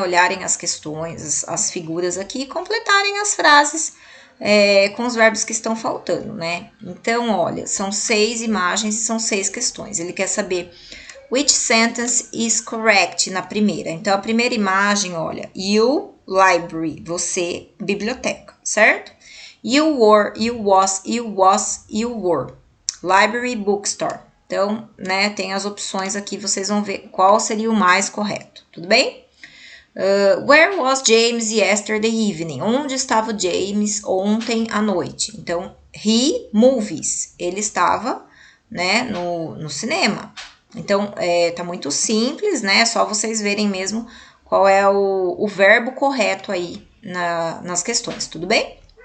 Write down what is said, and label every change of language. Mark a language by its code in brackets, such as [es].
[pt] Olharem as questões, as figuras aqui e completarem as frases com os verbos que estão faltando, né? Então, olha, são 6 imagens e são 6 questões. Ele quer saber [en] which sentence is correct [pt] na primeira. Então, a primeira imagem, olha, you, library, você, biblioteca, certo? [en] You were, you was, you was, you were. Library, bookstore. [pt] Então, né, tem as opções aqui, vocês vão ver qual seria o mais correto, tudo bem? [en] Where was James yesterday evening? [pt] Onde estava o James ontem à noite? Então, [en] he movies. [pt] Ele estava, né, no cinema. Então, tá muito simples, né? É só vocês verem mesmo qual é o verbo correto aí nas questões, tudo bem?